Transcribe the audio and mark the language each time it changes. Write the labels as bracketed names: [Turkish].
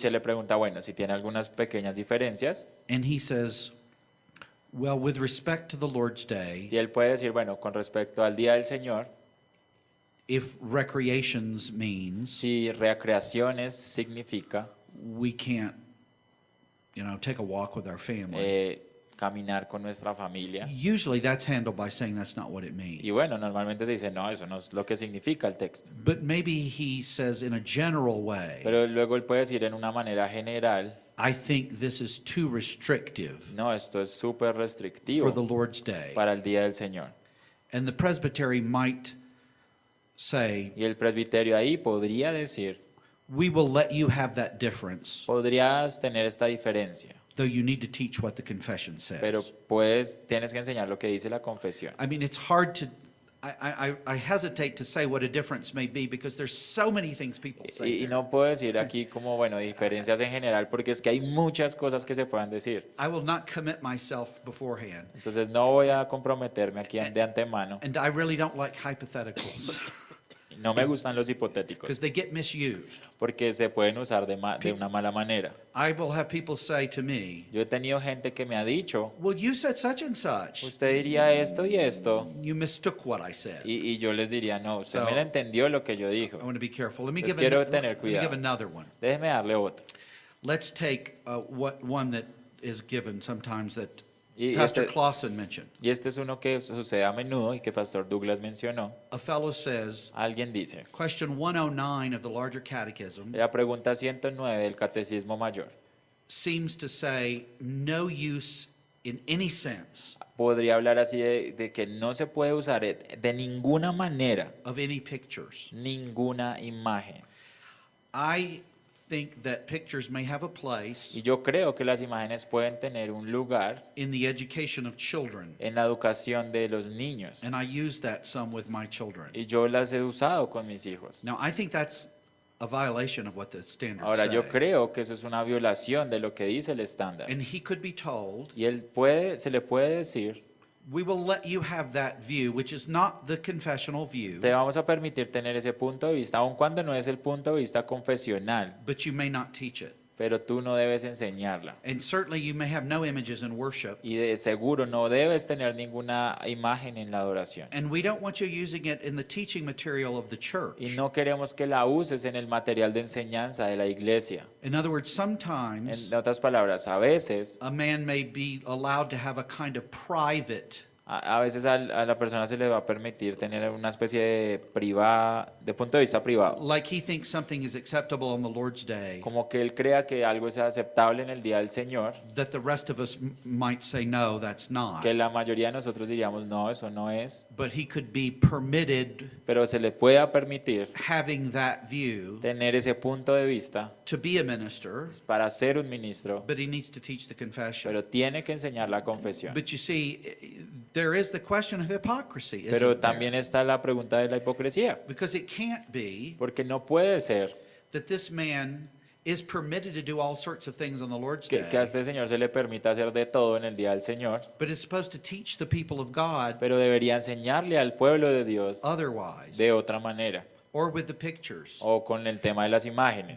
[Spanish] se le pregunta, bueno, si tiene algunas pequeñas diferencias, [English] And he says, well, with respect to the Lord's Day, [Spanish] y él puede decir, bueno, con respecto al Día del Señor, [English] if recreations means [Spanish] si recreaciones significa [English] we can't, take a walk with our family, [Spanish] caminar con nuestra familia, [English] usually that's handled by saying that's not what it [Spanish] y [English] means. [Spanish] bueno, normalmente se dice, no, eso no es lo que significa el texto. [English] But maybe he says in a general way, [Spanish] Pero luego él puede decir en una manera general, [English] I think this is too restrictive [Spanish] no, esto es súper [English] for the [Spanish] restrictivo [English] Lord's Day. [Spanish] para el Día del Señor. [English] And the presbytery might say, [Spanish] Y el presbiterio ahí podría decir, [English] we will let you have that difference, [Spanish] podrías tener esta diferencia, [English] though you need to teach what the confession [Spanish] pero [English] says. [Spanish] tienes que enseñar lo que dice la confesión. [English] I mean, it's hard to, I hesitate to say what a difference may be because there's so many things people say. [Spanish] Y [English] there. [Spanish] no puedo decir aquí como, bueno, diferencias en general, porque es que hay muchas cosas que se puedan decir. [English] I will not commit myself beforehand. [Spanish] Entonces no voy a comprometerme aquí de antemano. [English] And I really don't like hypotheticals [Spanish] No me gustan los hipotéticos, [English] because they get misused. [Spanish] porque se pueden usar de una mala manera. [English] I will have people say to me, [Spanish] Yo he tenido gente que me ha dicho, [English] well, you said such and such. [Spanish] usted diría esto y esto, [English] You mistook what I said. [Spanish] y yo les diría, no, usted [English] So- [Spanish] me lo entendió lo que yo dijo. [English] I want to be careful. Let me [Spanish] Entonces [English] give, [Spanish] quiero [English] an- [Spanish] tener [English] let me give [Spanish] cuidado. [English] another one. [Spanish] Déjeme darle otro. [English] Let's take one that is given sometimes that [Spanish] Y [English] Pastor [Spanish] este- [English] Clausen mentioned. [Spanish] Y este es uno que sucede a menudo y que Pastor Douglas mencionó. [English] A fellow says, [Spanish] Alguien dice, [English] question 109 of the larger catechism [Spanish] la pregunta 109 del Catecismo Mayor [English] seems to say no use in any sense [Spanish] podría hablar así de que no se puede usar de ninguna manera [English] of any pictures. [Spanish] ninguna imagen. [English] I think that pictures may have a place [Spanish] Y yo creo que las imágenes pueden tener un lugar [English] in the education of children. [Spanish] en la educación de los niños. [English] And I use that some with my children. [Spanish] Y yo las he usado con mis hijos. [English] Now, I think that's a violation of what the standards [Spanish] Ahora, yo [English] say. [Spanish] creo que eso es una violación de lo que dice el estándar. [English] And he could be told, [Spanish] Y se le puede decir, [English] we will let you have that view, which is not the confessional view, [Spanish] te vamos a permitir tener ese punto de vista, aun cuando no es el punto de vista confesional, [English] but you may not teach it. [Spanish] pero tú no debes enseñarla. [English] And certainly you may have no images in worship. [Spanish] Y de seguro no debes tener ninguna imagen en la adoración. [English] And we don't want you using it in the teaching material of the church. [Spanish] Y no queremos que la uses en el material de enseñanza de la iglesia. [English] In other words, sometimes [Spanish] En otras palabras, a veces, [English] a man may be allowed to have a kind of private [Spanish] a veces a la persona se le va a permitir tener una especie de punto de vista privado. [English] like he thinks something is acceptable on the Lord's day, [Spanish] Como que él crea que algo es aceptable en el día del Señor, [English] that the rest of us might say, no, that's not. [Spanish] que la mayoría de nosotros diríamos, no, eso no es, [English] But he could be permitted [Spanish] pero se le pueda permitir [English] having that view [Spanish] tener ese punto de vista [English] to be a minister, [Spanish] para ser un ministro, [English] but he needs to teach the confession. [Spanish] pero tiene que enseñar la confesión. [English] But you see, there is the question of hypocrisy, [Spanish] Pero [English] isn't [Spanish] también [English] there? [Spanish] está la pregunta de la hipocresía, [English] Because it can't be [Spanish] porque no puede ser [English] that this man is permitted to do all sorts of things on the Lord's [Spanish] que a [English] day, [Spanish] este Señor se le permita hacer de todo en el día del Señor, [English] but is supposed to teach the people of God [Spanish] pero debería enseñarle al pueblo de Dios [English] otherwise, [Spanish] de otra manera, [English] or with the pictures. [Spanish] o con el tema de las imágenes.